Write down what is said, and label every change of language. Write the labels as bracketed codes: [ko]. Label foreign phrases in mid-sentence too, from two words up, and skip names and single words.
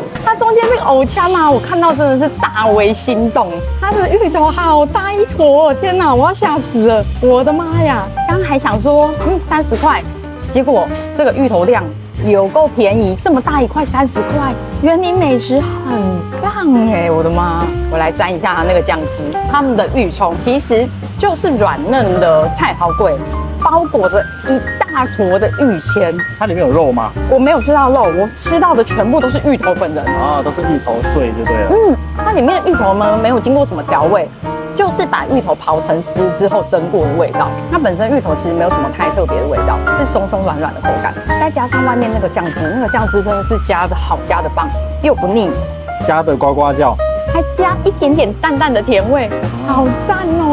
[zh] 它中間那個藕槍啊，我看到真的是大為心動。它的芋頭好大一坨，天哪，我要嚇死了！我的媽呀，剛還想說30塊，結果這個芋頭量有夠便宜，這麼大一塊30塊，員林美食很棒哎！我的媽，我來沾一下它那個醬汁。他們的玉蔥其實就是軟嫩的菜頭粿，包裹着一大坨的玉籤。它裡面有肉嗎？我沒有吃到肉，我吃到的全部都是芋頭本人啊，都是芋頭碎就对了。它裡面的芋頭呢沒有經過什麼調味。就是把芋頭刨成絲之後蒸過的味道，它本身芋頭其實沒有什麼太特別的味道，是鬆鬆軟軟的口感，再加上外面那個醬汁，那個醬汁真的是加的好，加的棒，又不膩，加的呱呱叫，還加一點點淡淡的甜味，好讚哦！